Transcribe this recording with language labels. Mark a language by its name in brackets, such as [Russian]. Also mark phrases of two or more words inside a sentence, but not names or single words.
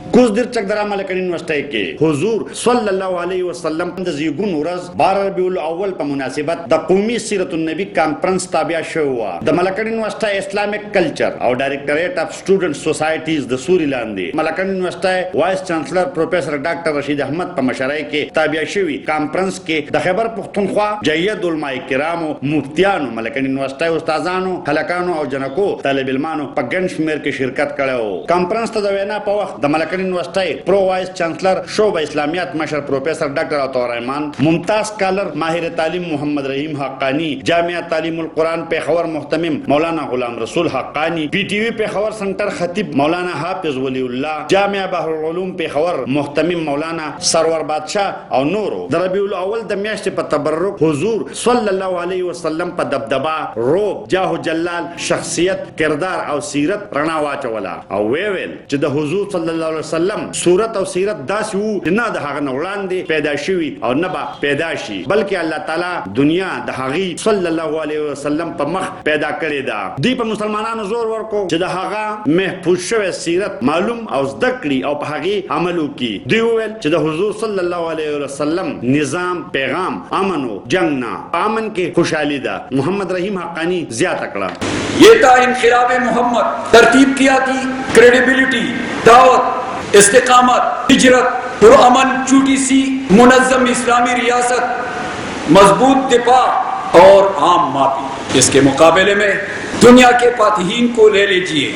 [Pashto] کوز در چک درا ملکن یونیورسٹی کے حضور صلی اللہ علیہ وسلم د زیګون ورځ 12 ربیع الاول په مناسبت د قومي سیرت النبی کانفرنس تابع شو د ملکن یونیورسٹی اسلامک کلچر او ډایریکټریټ اف سټوډنټ سوسایټیز د سوري لاندې ملکن یونیورسٹی وائس چانسلر پروفیسر ډاکټر رشید احمد په مشرۍ کې تابع شوی کانفرنس کې د خیبر پختونخوا جید علماء کرامو مفتیانو ملکن یونیورسٹی استادانو هلکانو او جنکو طالب علمانو په ګڼ شمېر کې شرکت کړو. کانفرنس ته د وینا په وخت د ملکن یونیورسٹی پرو وائس چانسلر شعبہ اسلامیات مشر پروفیسر ڈاکٹر عطا الرحمان، ممتاز اسکالر ماہر تعلیم محمد رحیم حقانی، جامعہ تعلیم القرآن پېښور محتمم مولانا غلام رسول حقانی، پی ٹی وی پېښور سنٹر خطیب مولانا حافظ ولی اللہ، جامعہ بحر العلوم پېښور محتمم مولانا سرور بادشاہ او نورو د ربیع الاول د میاشتې په تبرک حضور صلی الله علیه وسلم په دبدبا روب جاه جلال شخصیت کردار او سیرت رڼا واچوله او ویل چې د حضور صلی الله علیه وسلم صورت او سیرت داسې وو چې نه د هغه نه وړاندې پیدا شوي او نه به پیدا شي، بلکې الله تعالی دنیا د هغې صلی الله علیه وسلم په مخ پیدا کړې ده. دوی په مسلمانانو زور ورکو چې د هغه محفوظ شوی سیرت معلوم او زده کړي او په هغې عمل وکړي. دوی وویل چې د حضور صلی الله علیه وسلم نظام پیغام امن و جنگ نه امن کې خوشحالي ده. محمد رحیم حقانی زیاته کړه [Urdu] یہ تھا انقلاب محمد، ترتیب کیا تھی کریڈیبلٹی، دعوت، استقامت، ہجرت، پرامن چھوٹی سی منظم اسلامی ریاست، مضبوط دفاع اور عام معافی. اس کے مقابلے میں دنیا کے فاتحین کو لے لیجئے.